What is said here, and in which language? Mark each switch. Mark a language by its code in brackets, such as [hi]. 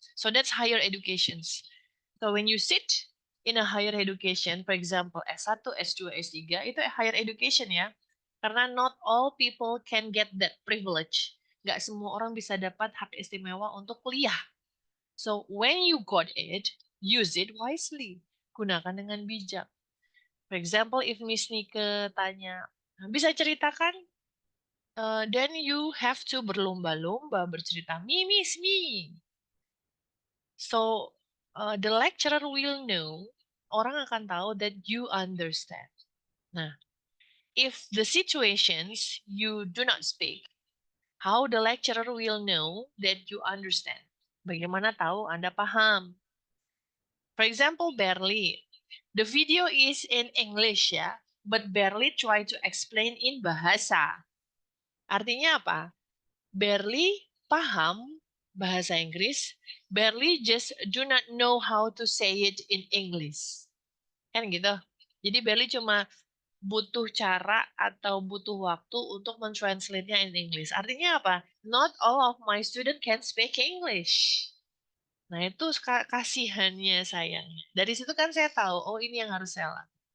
[en] So that's higher education. So when you sit in a higher education, for example S1, S2, S3, [id] itu [en] higher education ya. [id] Karena [en] not all people can get that privilege. [id] Nggak semua orang bisa dapat hak istimewa untuk kuliah. [en] So when you got it, use it wisely. [id] Gunakan dengan bijak. [en] For example, if [id] Miss Nike tanya, bisa ceritakan? [en] Then you have to [id] berlomba-lomba bercerita, [en] Miss, me. So, the lecturer will know, [id] orang akan tahu [en] that you understand. Nah, if the situations you do not speak, how the lecturer will know that you understand? [id] Bagaimana tahu Anda paham? [en] For example, Barely, the video is in English ya, but Barely try to explain in bahasa. [id] Artinya apa? [en] Barely [id] paham bahasa Inggris, [en] barely just do not know how to say it in English. [id] Kan gitu. Jadi barely cuma butuh cara atau butuh waktu untuk mentranslate-nya [en] in English. [id] Artinya apa? [en] Not all of my student can speak English. [id] Nah, itu kasihannya sayangnya. Dari situ kan saya tahu, oh ini yang harus saya lakukan.